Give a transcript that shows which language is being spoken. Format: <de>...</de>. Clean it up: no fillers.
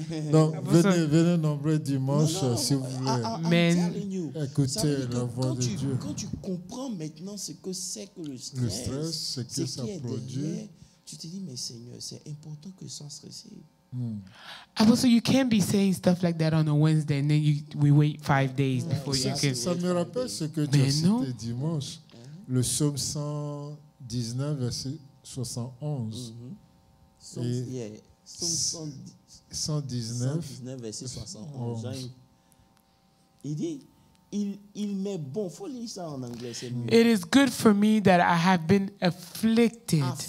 <fr>Donc, venez nombreux dimanche si vous voulez. Amen. Écoutez la voix de Dieu. Quand tu comprends maintenant ce que c'est que le stress, ce que ça produit, derrière, tu te dis, mais Seigneur, c'est important que ça se stresse.</fr> <en>So you can't be saying stuff like that on a Wednesday and then we wait 5 days before you can.</en> <fr>Ça me rappelle ce que tu as cité dimanche. Le psaume 119, verset 71. Et 119, verset 71. Il dit, il m'est bon. Il faut lire ça en anglais, c'est mieux.</fr> <en>It is good for me that I have been afflicted.</en>